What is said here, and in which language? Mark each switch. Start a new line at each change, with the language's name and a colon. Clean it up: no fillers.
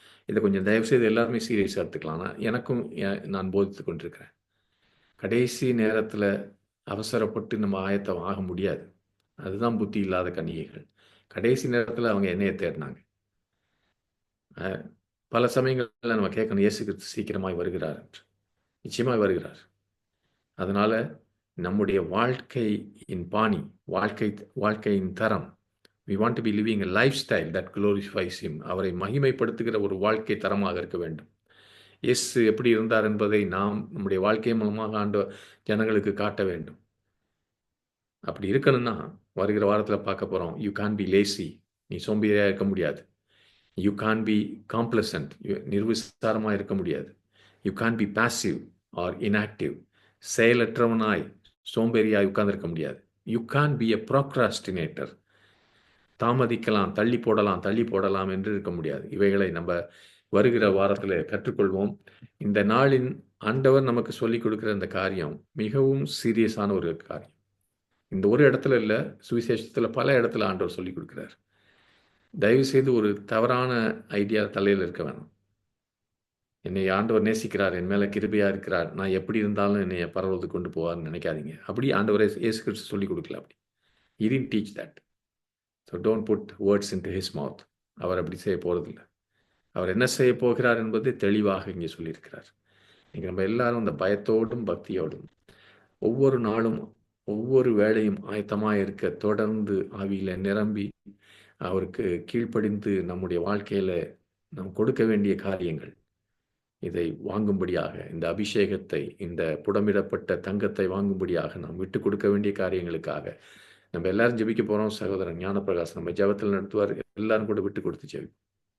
Tamil: இதை கொஞ்சம் தயவுசெய்து எல்லாருமே சீரியஸாக எடுத்துக்கலாம். எனக்கும் நான் போதித்து கொண்டிருக்கிறேன். கடைசி நேரத்தில் அவசரப்பட்டு நம்ம ஆயத்தம் ஆக முடியாது. அதுதான் புத்தி இல்லாத கன்னிகைகள். கடைசி நேரத்தில் அவங்க என்னையை தேடினாங்க. பல சமயங்களில் நம்ம கேட்கணும், இயேசு கிறிஸ்து சீக்கிரமாய் வருகிறார் என்று. நிச்சயமாய் வருகிறார்.
English: அதனால
Tamil: நம்முடைய வாழ்க்கையின் பாணி, வாழ்க்கையின் தரம்,
English: we want to be living a lifestyle that glorifies him.
Tamil: அவரை மகிமைப்படுத்துகிற ஒரு வாழ்க்கை தரமாக இருக்க வேண்டும். இயேசு எப்படி இருந்தார் என்பதை நாம் நம்முடைய வாழ்க்கை மூலமாக ஆண்ட ஜனங்களுக்கு காட்ட வேண்டும். அப்படி இருக்கணும்னா வருகிற வாரத்தில் பார்க்க போகிறோம்.
English: you can't be lazy,
Tamil: நீ சோம்பேறியாக இருக்க முடியாது.
English: you can't be complacent,
Tamil: நிர்விசாரமாக இருக்க முடியாது.
English: you can't be passive or inactive,
Tamil: செயலற்றவனாய் சோம்பேறியாய் உட்கார்ந்திருக்க முடியாது.
English: you can't be a procrastinator,
Tamil: தாமதிக்கலாம், தள்ளி போடலாம் என்று இருக்க முடியாது. இவைகளை நம்ம வருகிற வாரத்தில் கற்றுக்கொள்வோம். இந்த நாளின் ஆண்டவர் நமக்கு சொல்லிக் கொடுக்குற இந்த காரியம் மிகவும் சீரியஸான ஒரு காரியம். இந்த ஒரு இடத்துல இல்லை, சுவிசேஷத்தில் பல இடத்துல ஆண்டவர் சொல்லிக் கொடுக்குறார். தயவு செய்து ஒரு தவறான ஐடியா தலையில் இருக்க வேணும். என்னை ஆண்டவர் நேசிக்கிறார், என் மேலே கிருபையாக இருக்கிறார், நான் எப்படி இருந்தாலும் என்னை பரவலுக்கு கொண்டு போவார்னு நினைக்காதீங்க. அப்படி ஆண்டவரை இயேசு கிறிஸ்து சொல்லிக் கொடுக்கல. அப்படி
English: he didn't teach that. So don't put words into his mouth.
Tamil: அவர் அப்படி செய்ய போகிறதில்லை. அவர் என்ன செய்ய போகிறார் என்பது தெளிவாக இங்கே சொல்லியிருக்கிறார். இங்கே நம்ம எல்லாரும் அந்த பயத்தோடும் பக்தியோடும் ஒவ்வொரு நாளும் ஒவ்வொரு வேளையும் ஆயத்தமாக இருக்க, தொடர்ந்து ஆவியில் நிரம்பி அவருக்கு கீழ்ப்படிந்து நம்முடைய வாழ்க்கையில் நாம் கொடுக்க வேண்டிய காரியங்கள், இதை வாங்கும்படியாக, இந்த அபிஷேகத்தை, இந்த புடமிடப்பட்ட தங்கத்தை வாங்கும்படியாக நாம் விட்டு கொடுக்க வேண்டிய காரியங்களுக்காக நம்ம எல்லாரும் ஜெபிக்க போகிறோம். சகோதரன் ஞானப்பிரகாஷ் நம்ம ஜெபத்தில் நடத்துவார். எல்லாரும் கூட விட்டு கொடுத்து ஜெபிப்போம்.